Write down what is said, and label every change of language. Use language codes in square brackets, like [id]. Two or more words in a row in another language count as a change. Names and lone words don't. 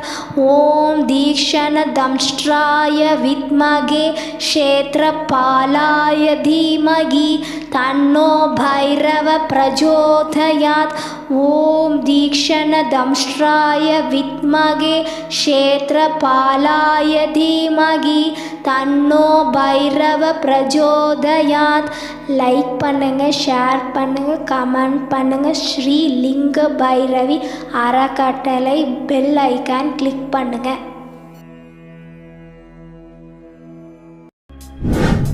[sa] ओम दीक्षणदंष्ट्राय विद्महे क्षेत्रपालाय धीमहि तन्नो भैरव प्रचोदयात्। ओम दीक्षणदंष्ट्राय विद्महे क्षेत्रपालाय धीमहि तन्नो भैरव प्रचोदयात्। [ta] லைக் பண்ணுங்க, ஷேர் பண்ணுங்க, கமெண்ட் பண்ணுங்க. ஸ்ரீ லிங்க பைரவி அறக்கட்டளை பெல் ஐகான் கிளிக் பண்ணுங்க.